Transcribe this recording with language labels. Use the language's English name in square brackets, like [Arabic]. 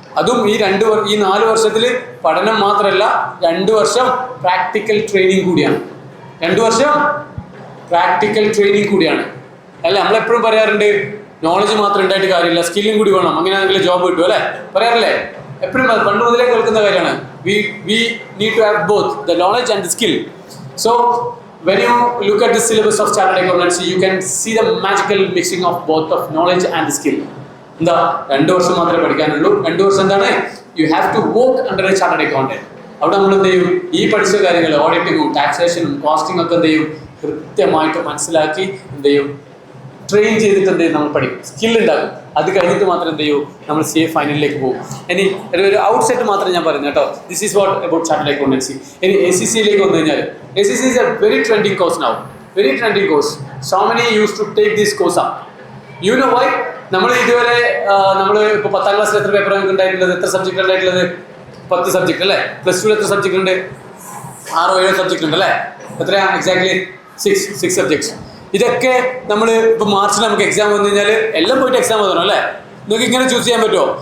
[Malayalam] അതും ഈ 4 വർഷത്തിൽ പഠനം മാത്രമല്ല, 2 വർഷം പ്രാക്ടിക്കൽ ട്രെയിനിങ് കൂടിയാണ്. 2 വർഷം പ്രാക്ടിക്കൽ ട്രെയിനിങ് കൂടിയാണ്. അല്ല, നമ്മളെപ്പോഴും പറയാറുണ്ട് നോളജ് മാത്രം ഉണ്ടായിട്ട് കാര്യമില്ല, സ്കില്ലും കൂടി വേണം, അങ്ങനെയാണെങ്കിൽ ജോബ് കിട്ടും അല്ലേ, പറയാറില്ലേ? എപ്പോഴും പണ്ട് മുതലേ കേൾക്കുന്ന കാര്യമാണ്. [English] We need to have both the knowledge and the skill. So when you look at the syllabus of chartered accountancy, you can see the magical mixing of both of knowledge and skill. [Malayalam] എന്താ, 2 വർഷം മാത്രമേ പഠിക്കാനുള്ളൂ. 2 വർഷം എന്താണ്, [English] You have to work under a chartered accountant. [Malayalam] അവിടെ നമ്മൾ എന്ത് ചെയ്യും, ഈ പഠിച്ച കാര്യങ്ങൾ ഓഡിറ്റിങ്ങും ടാക്സേഷനും കോസ്റ്റിംഗ് ഒക്കെ എന്ത് ചെയ്യും, കൃത്യമായിട്ട് മനസ്സിലാക്കി എന്ത് ചെയ്യും, ട്രെയിൻ ചെയ്തിട്ട് എന്ത് ചെയ്യും, നമ്മൾ പഠിക്കും, സ്കിൽ ഉണ്ടാകും. അത് കഴിഞ്ഞിട്ട് മാത്രം എന്ത് ചെയ്യും, നമ്മൾ CA ഫൈനലിലേക്ക് പോകും. ഇനി ഒരു ഔട്ട്സെറ്റ് മാത്രം ഞാൻ പറയുന്നത് കേട്ടോ. [English] This is what about chartered accountancy. [Malayalam] ഇനി ACCയിലേക്ക് വന്നു കഴിഞ്ഞാൽ [English] ACC is a very trending course now. Very trending course. So many used to take this course up. You know why? [Malayalam] നമ്മൾ ഇതുവരെ നമ്മൾ ഇപ്പോൾ 10ാം ക്ലാസ്സിൽ എത്ര പേപ്പർ ഉണ്ടായിട്ടുള്ളത്, എത്ര സബ്ജക്റ്റ് ഉണ്ടായിട്ടുള്ളത്? 10 സബ്ജക്റ്റ് അല്ലേ? +2 എത്ര സബ്ജക്റ്റ് ഉണ്ട്? 6-7 സബ്ജക്റ്റ് ഉണ്ട് അല്ലേ? എത്രയാ എക്സാക്ട്ലി? 6 സബ്ജക്ട്സ്. ഇതൊക്കെ നമ്മൾ ഇപ്പോൾ മാർച്ചിൽ നമുക്ക് എക്സാം വന്നു കഴിഞ്ഞാൽ എല്ലാം പോയിട്ട് എക്സാം എഴുതണം അല്ലേ? നിങ്ങൾക്ക് ഇങ്ങനെ ചൂസ് ചെയ്യാൻ പറ്റുമോ?